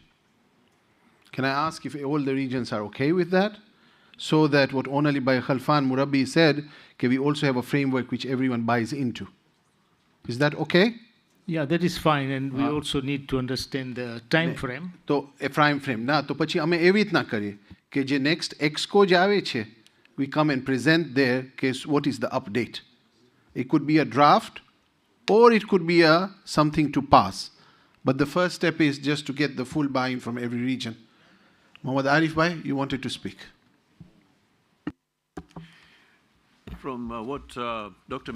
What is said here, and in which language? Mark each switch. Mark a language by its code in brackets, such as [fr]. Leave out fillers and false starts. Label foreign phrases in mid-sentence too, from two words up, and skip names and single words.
[en] Can I ask if all the regions are okay with that? So that what Onali Bhai Khalfan Murabbi said, can we also have a framework which everyone buys into? Is that okay? Yeah, that is fine, and we also need to understand the time frame. So a time frame. [gu] ના તો પછી અમે એવી ઇતના કરીએ કે જે [en] next exco [gu] je આવે છે, [en] we come and present there case what is the update. It could be a draft or it could be a something to pass. But the first step is just to get the full buy-in from every region. Muhammad Arif Bhai, you wanted to speak. From what Dr.